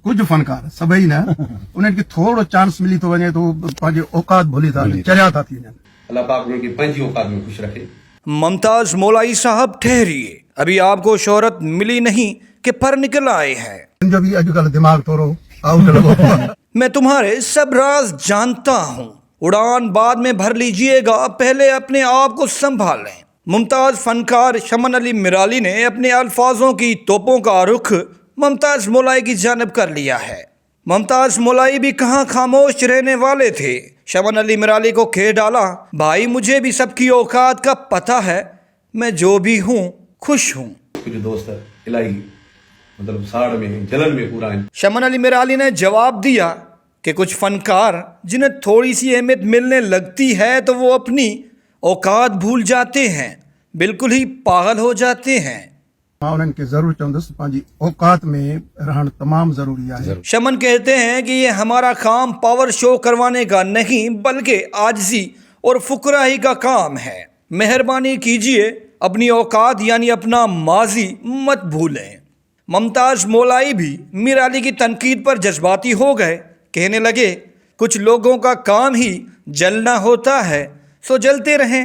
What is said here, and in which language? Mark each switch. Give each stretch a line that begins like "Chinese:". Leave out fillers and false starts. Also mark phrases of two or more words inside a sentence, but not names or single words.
Sindhi: कुछ फनकार सभई न उन्हनि खे थोरो चांस मिली थो वञे तो पंहिंजे औकात भुली था चरिया था थी वञनि। अल्लाह पाक उनकी पंहिंजी औकात में खुश रखे।
Urdu: ممتاز مولائی صاحب ٹھہریے، ابھی آپ کو شہرت ملی نہیں کہ پر نکل آئے ہیں.
Sindhi: जो भी अॼुकल्ह दिमाग थोरो आउट लॻो।
Urdu: میں تمہارے سب راز جانتا ہوں، اڑان بعد میں بھر لیجیے گا، پہلے اپنے آپ کو سنبھالیں. ممتاز فنکار شمن علی میرالی نے اپنے الفاظوں کی توپوں کا رخ ممتاز مولائی کی جانب کر لیا ہے. ممتاز مولائی بھی کہاں خاموش رہنے والے تھے، شمن علی میرالی کو کہہ ڈالا، بھائی مجھے بھی سب کی اوقات کا پتا ہے، میں جو بھی ہوں خوش ہوں. کچھ دوست الٰہی مطلب ساڑ میں جلن میں پورا ہے. شمن علی میرالی نے جواب دیا کہ کچھ فنکار جنہیں تھوڑی سی اہمیت ملنے لگتی ہے تو وہ اپنی اوقات بھول جاتے ہیں، بالکل ہی پاگل ہو جاتے ہیں.
Sindhi: मां उन्हनि खे ज़रूरु चवंदुसि पंहिंजी औकात में रहणु तमामु ज़रूरी आहे।
Urdu: شمن کہتے ہیں کہ یہ ہمارا کام
English: power show
Urdu: کروانے کا نہیں بلکہ عاجزی اور فقراہی کا کام ہے. مہربانی کیجیے اپنی اوقات یعنی اپنا ماضی مت بھولیں. ممتاز مولائی بھی میر علی کی تنقید پر جذباتی ہو گئے، کہنے لگے کچھ لوگوں کا کام ہی جلنا ہوتا ہے، سو جلتے رہیں.